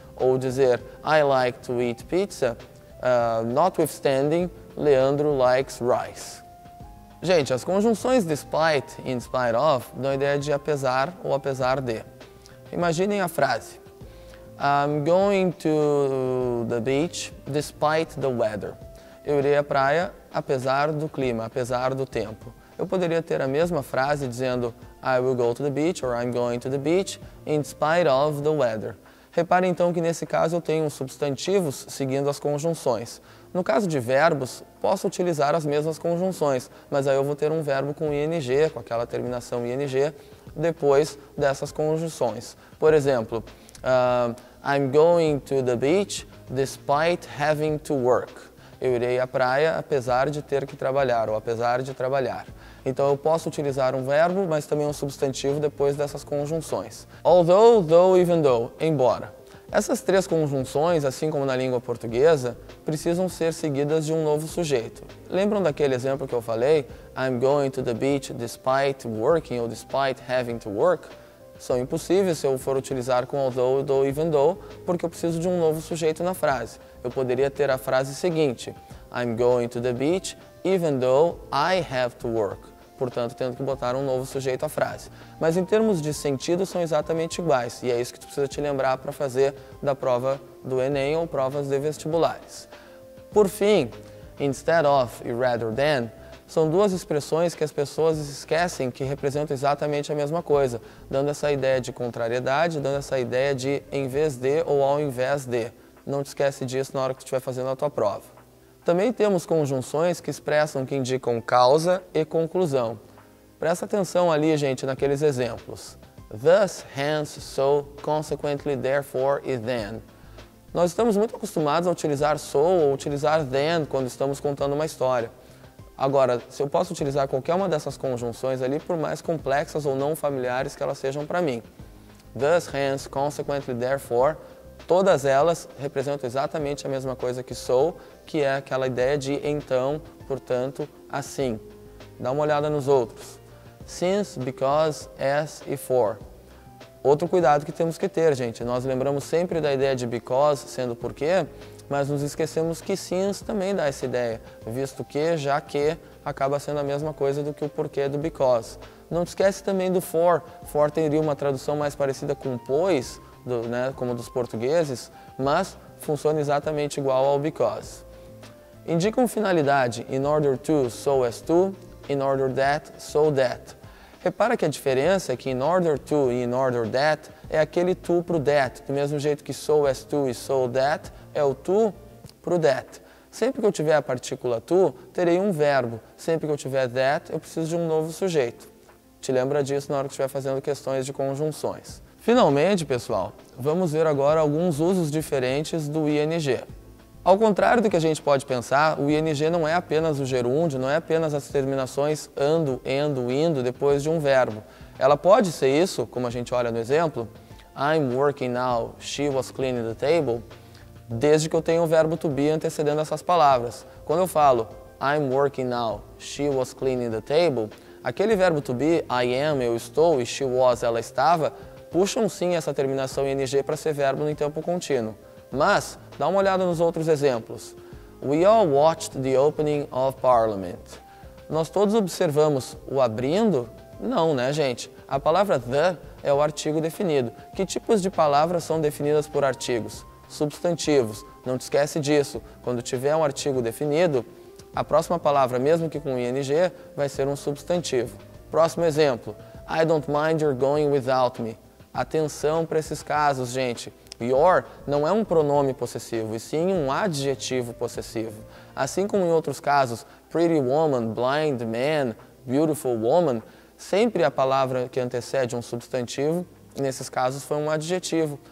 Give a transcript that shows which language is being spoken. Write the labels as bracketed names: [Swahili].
[Portuguese] Ou dizer, [English] I like to eat pizza, notwithstanding, Leandro likes rice. [Portuguese] Gente, as conjunções despite e in spite of dão a ideia de apesar ou apesar de. Imaginem a frase. [English] I'm going to the beach despite the weather. [Portuguese] Eu irei à praia apesar do clima, apesar do tempo. Eu poderia ter a mesma frase dizendo [English] I will go to the beach or I'm going to the beach in spite of the weather. [Portuguese] Repare então que nesse caso eu tenho os substantivos seguindo as conjunções. No caso de verbos, posso utilizar as mesmas conjunções, mas aí eu vou ter um verbo com ing, com aquela terminação ing, depois dessas conjunções. Por exemplo, [English] I'm going to the beach despite having to work. [Portuguese] Eu irei à praia apesar de ter que trabalhar ou apesar de trabalhar. Então eu posso utilizar um verbo, mas também um substantivo depois dessas conjunções. [English] Although, though, even though, embora. [Portuguese] Essas três conjunções, assim como na língua portuguesa, precisam ser seguidas de um novo sujeito. Lembram daquele exemplo que eu falei? [English] I'm going to the beach despite working ou despite having to work? [Portuguese] São impossíveis se eu for utilizar com although, though, even though, porque eu preciso de um novo sujeito na frase. Eu poderia ter a frase seguinte, [English] I'm going to the beach even though I have to work. [Portuguese] Portanto, tendo que botar um novo sujeito à frase. Mas em termos de sentido são exatamente iguais, e é isso que tu precisa te lembrar para fazer da prova do Enem ou provas de vestibulares. Por fim, instead of e rather than São duas expressões que as pessoas esquecem que representam exatamente a mesma coisa, dando essa ideia de contrariedade, dando essa ideia de em vez de ou ao invés de. Não te esquece disso na hora que tu estiver fazendo a tua prova. Também temos conjunções que expressam, que indicam causa e conclusão. Presta atenção ali, gente, naqueles exemplos. [English] Thus, hence, so, consequently, therefore e then. [Portuguese] Nós estamos muito acostumados a utilizar so ou utilizar then quando estamos contando uma história. Agora, se eu posso utilizar qualquer uma dessas conjunções ali, por mais complexas ou não familiares que elas sejam para mim. Thus, hence, consequently, therefore, todas elas representam exatamente a mesma coisa que so, que é aquela ideia de então, portanto, assim. Dá uma olhada nos outros. Since, because, as e for. Outro cuidado que temos que ter, gente, nós lembramos sempre da ideia de because sendo porquê, mas nos esquecemos que since também dá essa ideia, visto que, já que, acaba sendo a mesma coisa do que o porquê do because. Não te esquece também do for. For teria uma tradução mais parecida com pois, como dos portugueses, mas funciona exatamente igual ao because. Indicam finalidade in order to, so as to, in order that, so that. Repara que a diferença é que in order to e in order that é aquele to para o that, do mesmo jeito que so as to e so that é o to para o that. Sempre que eu tiver a partícula to, terei um verbo. Sempre que eu tiver that, eu preciso de um novo sujeito. Te lembra disso na hora que estiver fazendo questões de conjunções. Finalmente, pessoal, vamos ver agora alguns usos diferentes do ing. Ao contrário do que a gente pode pensar, o ing não é apenas o gerúndio, não é apenas as terminações ando, endo, indo depois de um verbo. Ela pode ser isso, como a gente olha no exemplo, [English] I'm working now, she was cleaning the table, [Portuguese] desde que eu tenha o verbo to be antecedendo essas palavras. Quando eu falo [English] I'm working now, she was cleaning the table, [Portuguese] aquele verbo to be, I am, eu estou, e she was, ela estava, puxam sim essa terminação ing para ser verbo no tempo contínuo. Mas, dá uma olhada nos outros exemplos. [English] We all watched the opening of Parliament. [Portuguese] Nós todos observamos o abrindo? Não, né, gente? A palavra the é o artigo definido. Que tipos de palavras são definidas por artigos? Substantivos. Não te esquece disso. Quando tiver um artigo definido, a próxima palavra, mesmo que com ing, vai ser um substantivo. Próximo exemplo. [English] I don't mind your going without me. [Portuguese] Atenção para esses casos, gente. Your não é um pronome possessivo, e sim um adjetivo possessivo. Assim como em outros casos, [English] pretty woman, blind man, beautiful woman, [Portuguese] sempre a palavra que antecede um substantivo, e nesses casos foi um adjetivo.